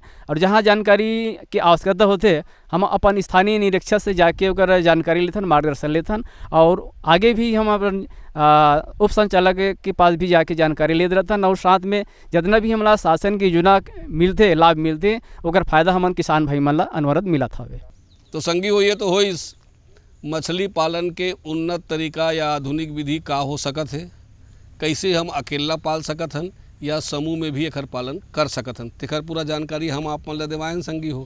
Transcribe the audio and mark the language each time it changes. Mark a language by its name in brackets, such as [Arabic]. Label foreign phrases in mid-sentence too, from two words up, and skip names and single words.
[Chhattisgarhi] और जहाँ जानकारी की आवश्यकता होते हम अपन स्थानीय निरीक्षक से जाके ओकर जानकारी लेथन, मार्गदर्शन लेथन और आगे भी हम अपन उप संचालक के पास भी जाके जानकारी लेते रहथन। और साथ में जितना भी हमारा शासन की योजना मिलते, लाभ मिलते ओकर फायदा हमन किसान भाई मन ला अनवरत मिलत हवे। तो संगी होइए तो हो इस मछली पालन के उन्नत तरीका या आधुनिक विधि का हो सकत है, कैसे हम अकेला पाल सकत हन या समूह में भी एकर पालन कर सकत हन, तेकर पूरा जानकारी हम आप मन ला देवायन संगी हो।